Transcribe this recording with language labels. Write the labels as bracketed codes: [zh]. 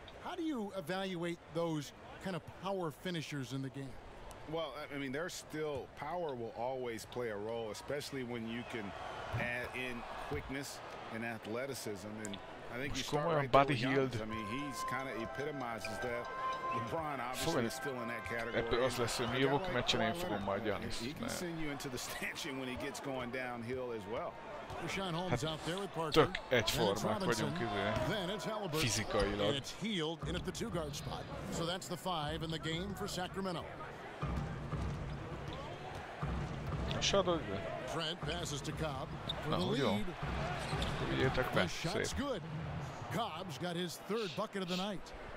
[en] How do you evaluate those kind of power finishers in the game? Well, I mean, there's still power will always play a role, especially when you can add in quickness and athleticism. And I think you start right there with Giannis. I mean, he's kind of epitomizes that. LeBron obviously is still in that category. [hu] Ebből az lesz, hogy mi jövök meccsen, én fogom majd Giannis. [en] He can send you into the stanchion when he gets going downhill as well. [hu] Hát tök egyformák vagyunk fizikailag. [en] And it's healed in at the two-guard spot. So that's the 5 in the game for Sacramento. Trent passes to Cobb for the lead. The shot's good. Cobb's got his 3rd bucket of the night.